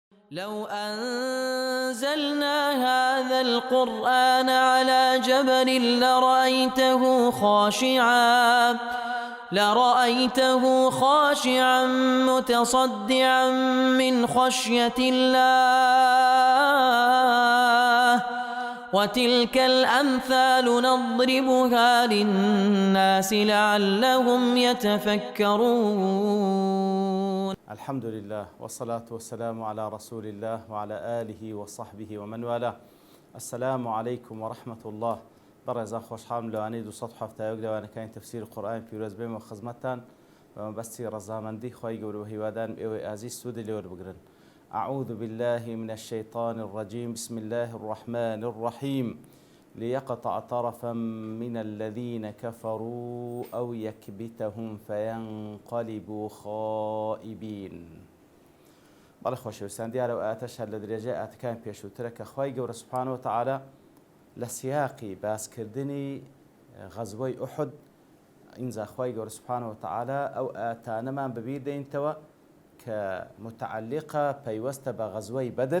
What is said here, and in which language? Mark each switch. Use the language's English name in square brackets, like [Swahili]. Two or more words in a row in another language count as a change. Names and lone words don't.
[Arabic] لو أنزلنا هذا القرآن على جبل لرأيته خاشعا متصدعا من خشية الله وتلك الأمثال نضربها للناس لعلهم يتفكرون. الحمد لله والصلاة والسلام على رسول الله وعلى آله وصحبه ومن والاه. السلام عليكم ورحمة الله. [Central Kurdish] برزان خوشحال لوانەی 270 لەوانەکانی تەفسیر قورئان پیرۆز بێمە خزمەتتان بەمەبەستی ڕەزامەندی خی گەورە و هیوادان ئێوەی ئازیز سوودی لێوەربگرن. [Arabic] أعوذ بالله من الشيطان الرجيم. بسم الله الرحمن الرحيم. ليقطع طرفا من الذين كفروا أو يكبتهم فينقلبوا خائبين. [Central Kurdish] بەڵێ خۆشەویستان، دیارە ئاتەش هەر لە درێژەی ئاتەکان پێشووترە کە خی گەورە [Arabic] سوبحانەهو وتەعالە [Central Kurdish] لە سیاقی باسکردنی غەزوەی ئوحود ئینجا خی گەورە [Arabic] سوبحانەهو وتەعالە [Central Kurdish] ئەو ئاتانەمان بەبیر دێنیتەوە کە متعلقە پەیوەستە بە غەزوەی بەدر.